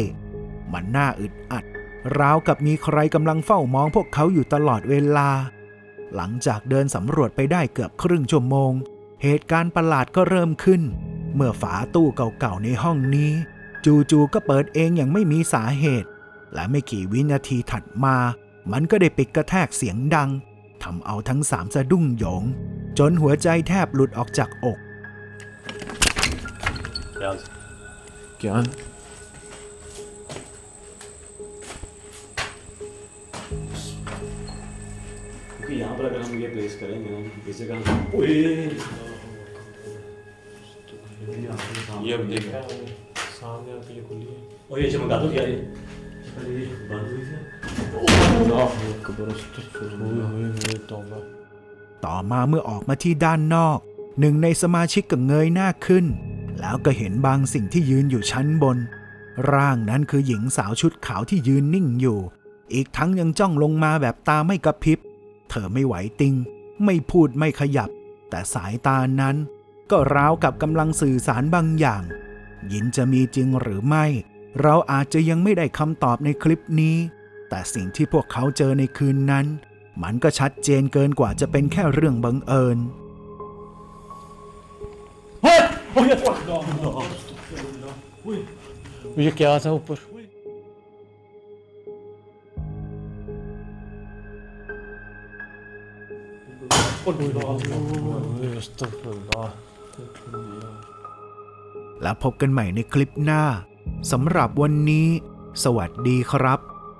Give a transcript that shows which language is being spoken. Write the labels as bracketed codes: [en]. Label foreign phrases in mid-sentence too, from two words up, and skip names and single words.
[th] มันน่าอึดอัดราวกับมีใครกำลังเฝ้ามองพวกเขาอยู่ตลอดเวลาหลังจากเดินสำรวจไปได้เกือบครึ่งชั่วโมงเหตุการณ์ประหลาดก็เริ่มขึ้นเมื่อฝาตู้เก่าๆในห้องนี้จู่ๆก็เปิดเองอย่างไม่มีสาเหตุและไม่กี่วินาทีถัดมามันก็ได้ปิดกระแทกเสียงดังทำเอาทั้ง3สะดุ้งโหยงจนหัวใจแทบหลุดออกจากอก [hi] क्या यहाँ पर अगर हम ये प्लेस करेंगे ना इस जगह ये अब देख सामने आके ये खुली है और ये चमका दो क्या ये बंद हुई है [th] ต่อมาเมื่อออกมาที่ด้านนอกหนึ่งในสมาชิกก็เงยหน้าขึ้นแล้วก็เห็นบางสิ่ง ที่ยืนอยู่ชั้นบนร่างนั้นคือหญิงสาวชุดขาวที่ยืนนิ่งอยู่อีกทั้งยังจ้องลงมาแบบตาไม่กระพริบเธอไม่ไหวติงไม่พูดไม่ขยับแต่สายตานั้นก็ราวกับกำลังสื่อสารบางอย่างหยินจะมีจริงหรือไม่เราอาจจะยังไม่ได้คำตอบในคลิปนี้แต่สิ่งที่พวกเขาเจอในคืนนั้นมันก็ชัดเจนเกินกว่าจะเป็นแค่เรื่องบังเอิญ [hi] ये क्या था ऊपर अस्तगफुरुल्लाह [th] แล้วพบกันใหม่ในคลิปหน้าสำหรับวันนี้ สวัสดีครับ